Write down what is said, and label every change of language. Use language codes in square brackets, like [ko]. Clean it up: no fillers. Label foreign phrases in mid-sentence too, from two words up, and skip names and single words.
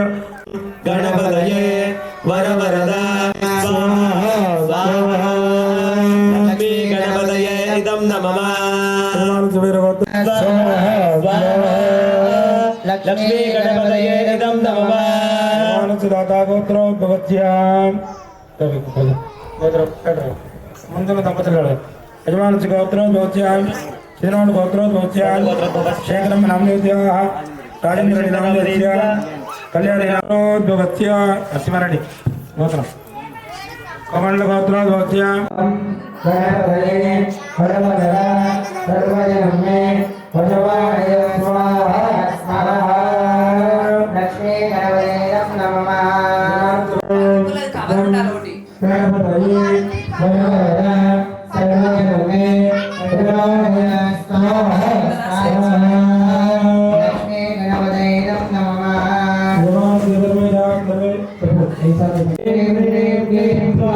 [sa] गणपतये वरवरदा स्वाहा स्वाहा लक्ष्मी गणपतये इदं नमः यजमानस्य वीरगोत्र लक्ष्मी गणपतये इदं नमः यजमानस्य दाता गोत्रोद्भवत्य [te] ముందుగా దంపతులు [sa] యజమానस्य గోత్రోద్భవత్య శ్రీరాముడు గోత్రోద్భవత్య శేఖరం నామదేవ్య రాజేంద్ర నామదేవ్య కళ్యాణి నామోద్భవత్య నరసింహారెడ్డి గోత్రం కమండల గోత్రోద్భవత్య गणपतये वरवरदा सर्वजनं मे वशमानाय स्वाहा स्वाहा लक्ष्मी गणपते नमः गणपतये वरवरदा सर्वजनं मे वशमानाय स्वाहा स्वाहा लक्ष्मी गणपते नमः ह्रीं ह्रीं क्लीं ग्लौं